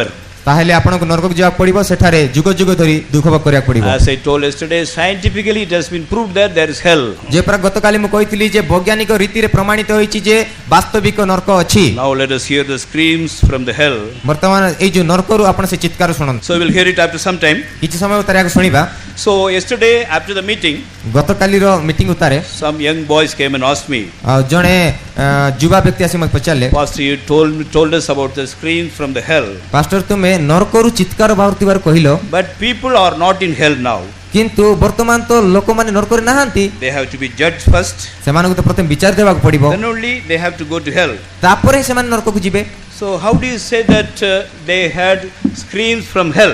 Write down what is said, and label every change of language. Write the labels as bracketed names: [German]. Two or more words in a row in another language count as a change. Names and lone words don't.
[Odia] ତାହେଲେ ଆପଣଙ୍କୁ ନରକକୁ ଯିବାକୁ ପଡ଼ିବ, ସେଠାରେ ଯୁଗ ଯୁଗ ଧରି ଦୁଃଖ ଭୋଗ କରିବାକୁ ପଡ଼ିବ। [English] As I told yesterday, scientifically it has been proved that there is hell. [Odia] ଯେ ପରା ଗତକାଲି ମୁଁ କହିଥିଲି ଯେ ବୈଜ୍ଞାନିକ ରୀତିରେ ପ୍ରମାଣିତ ହୋଇଛି ଯେ ବାସ୍ତବିକ ନରକ ଅଛି। [English] Now let us hear the screams from the hell. [Odia] ବର୍ତ୍ତମାନ ଏଇ ଯୋଉ ନରକରୁ ଆପଣ ସେ ଚିତ୍କାର ଶୁଣନ୍ତୁ। [English] So we will hear it after some time. [Odia] କିଛି ସମୟ ଉତ୍ତାରେ ଏହାକୁ ଶୁଣିବା। [English] So yesterday after the meeting, [Odia] ଗତକାଲିର ମିଟିଂ ଉତ୍ତାରେ [English] some young boys came and asked me, [Odia] ଜଣେ ଯୁବା ବ୍ୟକ୍ତି ଆସି ମୋତେ ପଚାରିଲେ, [English] Pastor, you told us about the screams from the hell. [Odia] ପାଷ୍ଟର ତୁମେ ନରକରୁ ଚିତ୍କାର ବାହାରୁଥିବାର କହିଲ, [English] But people are not in hell now. [Odia] କିନ୍ତୁ ବର୍ତ୍ତମାନ ତ ଲୋକମାନେ ନରକରେ ନାହାନ୍ତି। [English] They have to be judged first. [Odia] ସେମାନଙ୍କୁ ତ ପ୍ରଥମେ ବିଚାର ଦେବାକୁ ପଡ଼ିବ, [English] Then only they have to go to hell. [Odia] ତାପରେ ହିଁ ସେମାନେ ନରକକୁ ଯିବେ। [English] So how do you say that they had screams from hell?